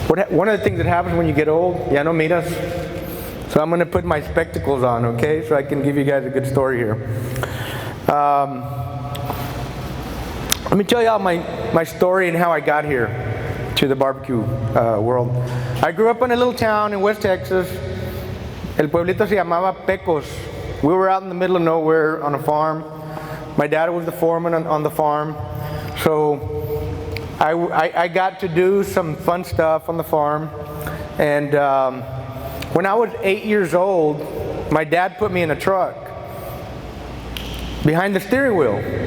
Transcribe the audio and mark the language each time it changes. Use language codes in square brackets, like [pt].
[en] One of the things that happens when you get old, ya no miras. So I'm going to put my spectacles on, okay? So I can give you guys a good story here. Let me tell you all my story and how I got here to the barbecue world. I grew up in a little town in West Texas. [es] El pueblito se llamaba Pecos. [en] We were out in the middle of nowhere on a farm. My dad was the foreman on the farm. So I got to do some fun stuff on the farm. And when I was 8 years old, my dad put me in a truck behind the steering wheel.